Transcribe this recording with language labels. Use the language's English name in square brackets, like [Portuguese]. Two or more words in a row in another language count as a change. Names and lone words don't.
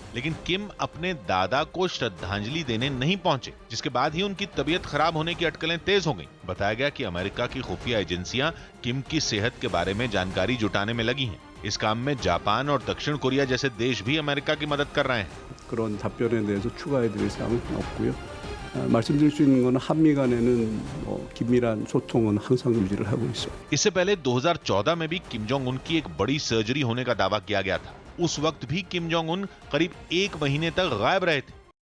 [Hindi] लेकिन किम अपने दादा को श्रद्धांजलि देने नहीं पहुंचे, जिसके बाद ही उनकी तबीयत खराब होने की अटकलें तेज हो गईं। बताया गया कि अमेरिका की खुफिया एजेंसियां किम की सेहत के बारे में जानकारी जुटाने में लगी हैं। इस काम में जापान और दक्षिण कोरिया जैसे देश भी अमेरिका की मदद कर रहे हैं। [Korean] 그런 답변에 대해서 추가해드릴 사항은 없고요. 말씀드릴 수 있는 건 한미 간에는 긴밀한 소통은 항상 유지를 하고 있어요. [Hindi] इससे पहले 2014 में भी किम जोंग उन की एक बड़ी सर्जरी होने का दावा किया गया था। उस वक्त भी किम जोंग उन करीब 1 महीने तक गायब रहे थे।